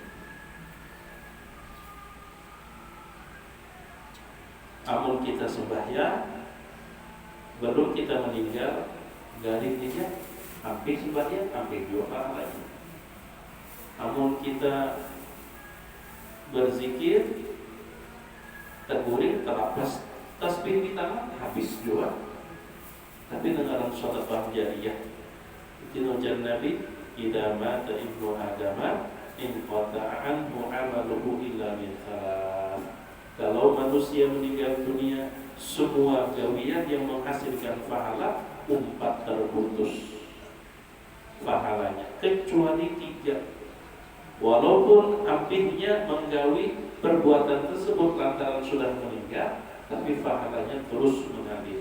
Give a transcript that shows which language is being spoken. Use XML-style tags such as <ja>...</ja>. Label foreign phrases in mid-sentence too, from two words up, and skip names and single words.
<bjn>Amun kita sembahyang, belum kita meninggal, garing dia hampir sembahyang, hampir juga pahalanya. Amun kita berzikir, terguling, terlepas tasbih di tangan, habis juga. Tapi dengan sedekah jariyah, itu ujar Nabi,</bjn> <ar>إذا مات ابن آدم انقطع عنه عمله إلا من ثلاث.</ar> <bjn>Kalau manusia meninggal dunia, semua gawian yang menghasilkan pahala 4 terputus pahalanya, kecuali 3. Walaupun apinya menggawi perbuatan tersebut lantaran sudah meninggal, tapi pahalanya terus mengalir.</bjn>